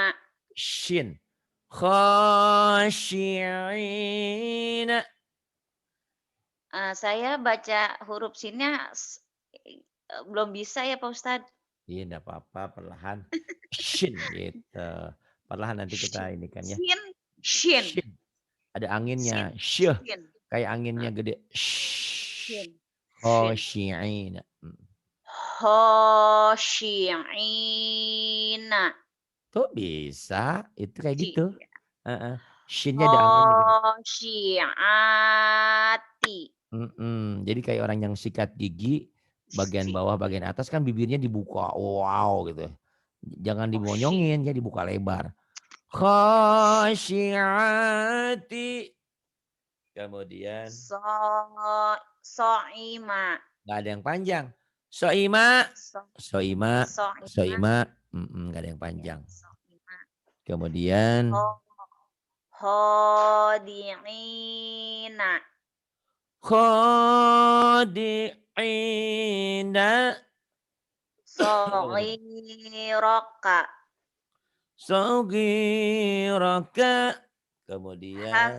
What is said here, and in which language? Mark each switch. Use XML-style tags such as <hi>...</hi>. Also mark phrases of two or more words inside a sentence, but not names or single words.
<ar>شين خاشعين</ar> <id>Saya baca huruf sinnya belum bisa ya Pak Ustadz. iya enggak apa-apa perlahan shin gitu perlahan nanti kita Shin. ini kan ya Shin. Shin. shin ada anginnya Shin. syuh Shin. kayak anginnya Ah, gede Shin. Shin. khosyi'ina Khosyi'ina. tuh bisa itu kayak gitu Iya. Heeh. Shinnya ada anginnya gede Khosyi'ati. Jadi kayak orang yang sikat gigi, bagian bawah, bagian atas kan bibirnya dibuka, wow gitu. Jangan Khosyi. dibonyongin, ya dibuka lebar. Khasyiati. Kemudian So. So'ima. nggak ada yang panjang. Soima, So. soima, So'ima. soima, nggak ada yang Ya, panjang. so'ima. Kemudian Khodi'ina. khadi'ina. So'iraka. Sogiraka. Kemudian</id>